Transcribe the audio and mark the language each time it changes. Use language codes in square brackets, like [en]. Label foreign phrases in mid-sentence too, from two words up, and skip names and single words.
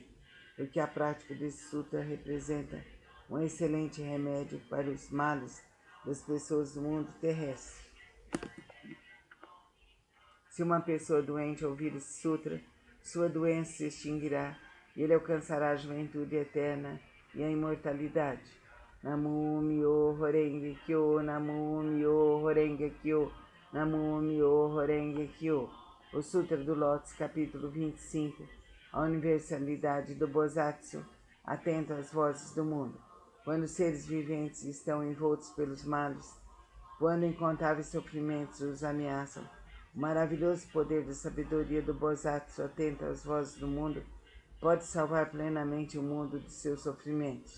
[pt] Porque a prática desse sutra representa um excelente remédio para os males das pessoas do mundo terrestre. Se uma pessoa doente ouvir esse sutra, sua doença se extinguirá e ele alcançará a juventude eterna e a imortalidade. [ja] 南無妙法蓮華経、南無妙法蓮華経、南無妙法蓮華経. [pt] O Sutra do Lótus, capítulo 25. A universalidade do Bosatsu, atento às vozes do mundo. Quando os seres viventes estão envoltos pelos males, quando incontáveis sofrimentos os ameaçam, o maravilhoso poder da sabedoria do Bosatsu, atento às vozes do mundo, pode salvar plenamente o mundo de seus sofrimentos.